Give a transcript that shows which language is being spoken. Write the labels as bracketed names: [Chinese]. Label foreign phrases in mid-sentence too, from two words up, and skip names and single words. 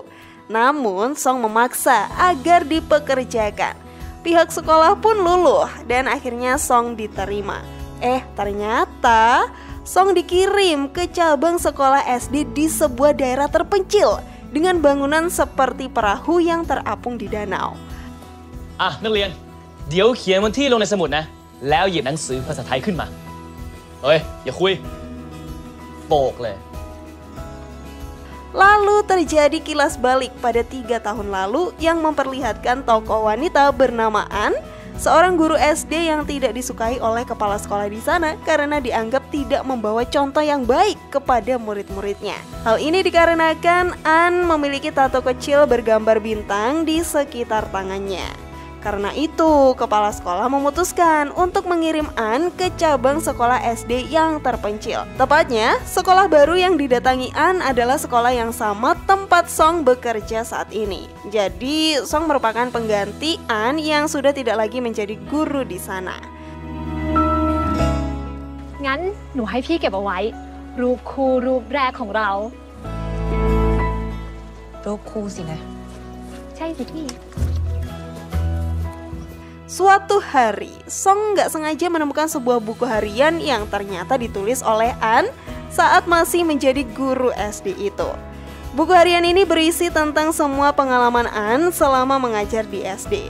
[Indonesian] Namun Song memaksa agar dipekerjakan. Pihak sekolah pun luluh dan akhirnya Song diterima. Ternyata Song dikirim ke cabang sekolah SD di sebuah daerah terpencil dengan bangunan seperti perahu yang terapung di danau. [Thai] นักเรียนเดี๋ยวเขียนวันที่ลงในสมุดนะแล้วหยิบหนังสือภาษาไทยขึ้นมาเฮ้ยอย่าคุยโปกเลย [Indonesian] Lalu terjadi kilas balik pada 3 tahun lalu yang memperlihatkan tokoh wanita bernama An, seorang guru SD yang tidak disukai oleh kepala sekolah di sana karena dianggap tidak membawa contoh yang baik kepada murid-muridnya. Hal ini dikarenakan An memiliki tato kecil bergambar bintang di sekitar tangannya. Karena itu, kepala sekolah memutuskan untuk mengirim An ke cabang sekolah SD yang terpencil. Tepatnya, sekolah baru yang didatangi An adalah sekolah yang sama tempat Song bekerja saat ini. Jadi, Song merupakan pengganti An yang sudah tidak lagi menjadi guru di sana. [Thai] งั้นหนูให้พี่เก็บเอาไว้รูปคู่รูปแรกของเรา รูปคู่สินะ ใช่สิพี่ [Indonesian] Suatu hari, Song nggak sengaja menemukan sebuah buku harian yang ternyata ditulis oleh An saat masih menjadi guru SD itu. Buku harian ini berisi tentang semua pengalaman An selama mengajar di SD.